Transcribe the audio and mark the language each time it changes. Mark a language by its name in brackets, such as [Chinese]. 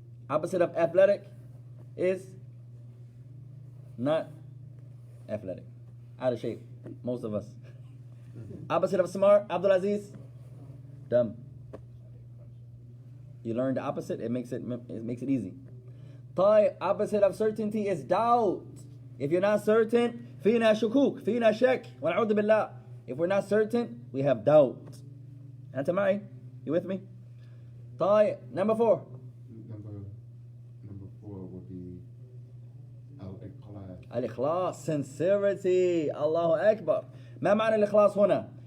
[English] Opposite of athletic is not athletic. Out of shape. Most of us. Opposite of smart, Abdul Aziz. Dumb. You learn the opposite, it makes it easy. [Arabic] طيب. [English] Opposite of certainty is doubt. If you're not certain, [Arabic] فينا شكوك, فينا شك, ونعوذ بالله. [English] If we're not certain, we have doubt. [Arabic] أنت معي? [English] You with me? [Arabic] طيب. [English] Number 4. Number 4 would be al-ikhlas. [Arabic] الإخلاص, [English] sincerity. [Arabic] Allahu Akbar. ما معنى الإخلاص هنا?